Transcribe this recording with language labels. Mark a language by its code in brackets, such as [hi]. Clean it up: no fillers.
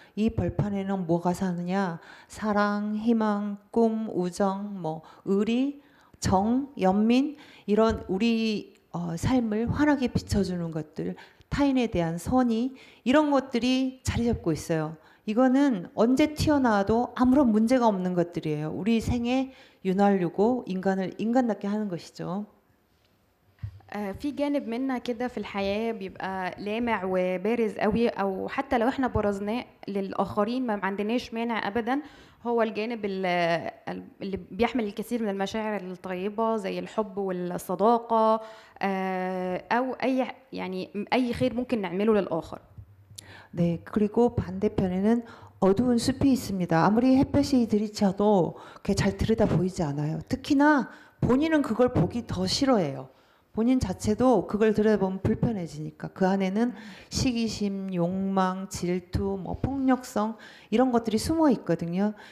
[ko] 이 벌판에는 뭐가 사느냐? 사랑, 희망, 꿈, 우정, 의리, 정, 연민 이런 우리 삶을 환하게 비춰주는 것들, 타인에 대한 선의 이런 것들이 자리 잡고 있어요. 이거는 언제 튀어나와도 아무런 문제가 없는 것들이에요. 우리 생에 윤활유고 인간을 인간답게 하는 것이죠. [ar] في جانب منا كده في الحياة بيبقى لامع وبارز قوي، او حتى لو احنا برزناه للآخرين ما عندناش مانع ابدا. هو الجانب اللي بيحمل الكثير من المشاعر الطيبة زي الحب والصداقة، او اي خير ممكن نعمله للآخر. [ko] 네, 그리고 반대편에는 어두운 숲이 있습니다. 아무리 햇볕이 들이쳐도 그게 잘 들여다 보이지 않아요. 특히나 본인은 그걸 보기 더 싫어해요. 본인 자체도 그걸 들여다보면 불편해지니까 그 안에는 시기심, 욕망, 질투, 폭력성 이런 것들이 숨어 있거든요.